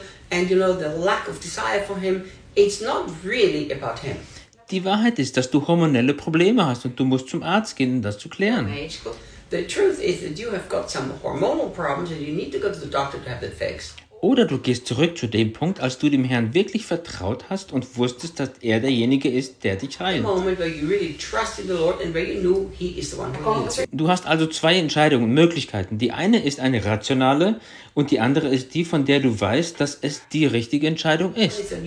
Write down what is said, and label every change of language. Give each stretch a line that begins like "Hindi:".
English: And you know the lack of desire for him, it's not really about him.
German: Die Wahrheit ist, dass du hormonelle Probleme hast und du musst zum Arzt gehen, um das zu klären.
English: The truth is that you have got some hormonal problems and you need to go to the doctor to have it fixed.
German: Oder du gehst zurück zu dem Punkt, als du dem Herrn wirklich vertraut hast und wusstest, dass er derjenige ist, der dich heilt. Du hast also zwei Entscheidungen und Möglichkeiten. Die eine ist eine rationale und die andere ist die, von der du weißt, dass es die richtige Entscheidung ist.